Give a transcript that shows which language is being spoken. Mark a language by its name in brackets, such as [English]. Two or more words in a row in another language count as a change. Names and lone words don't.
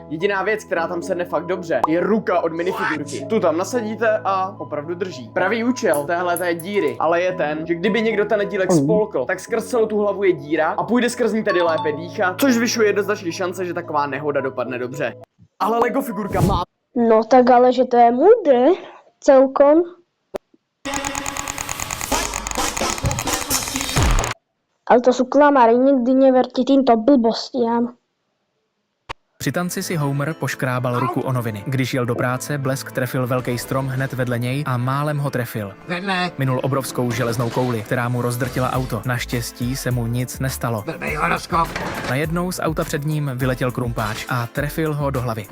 [Czech] Jediná věc, která tam sedne fakt dobře, je ruka od minifigurky. Tu tam nasadíte a opravdu drží. Pravý účel téhle díry, ale je ten, že kdyby někdo ten dílek spolkl, tak skrz celou tu hlavu je díra a půjde skrz ní tedy lépe dýchat, což zvyšuje jednoznačně šance, že taková nehoda dopadne dobře. Ale Lego figurka má... [Slovak] No tak ale, že to je múdre, celkom. Ale to sú klamári, nikdy neverte týmto blbostiam. [Czech] Při tanci si Homer poškrábal ruku o noviny. Když jel do práce, blesk trefil velký strom hned vedle něj a málem ho trefil. Minul obrovskou železnou kouli, která mu rozdrtila auto. Naštěstí se mu nic nestalo. Najednou z auta před ním vyletěl krumpáč a trefil ho do hlavy.